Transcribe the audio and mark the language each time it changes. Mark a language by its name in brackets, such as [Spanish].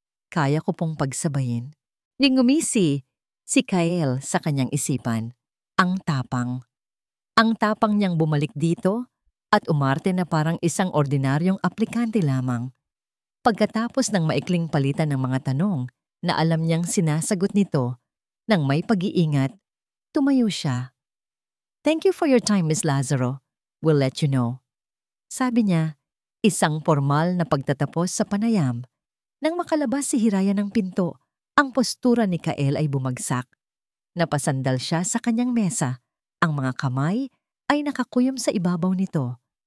[Filipino] Kaya ko pong pagsabayin. Ngumisi si Kael sa kanyang isipan. Ang tapang. Ang tapang niyang bumalik dito at umarte na parang isang ordinaryong aplikante lamang. Pagkatapos ng maikling palitan ng mga tanong na alam niyang sinasagot nito, nang may pag-iingat, tumayo siya. [English] "Thank you for your time, Miss Lazaro. We'll let you know." [Filipino] Sabi niya, isang formal na pagtatapos sa panayam. Nang makalabas si Hiraya ng pinto, ang postura ni Kael ay bumagsak. Napasandal siya sa kanyang mesa. Ang mga kamay ay nakakuyom sa ibabaw nito.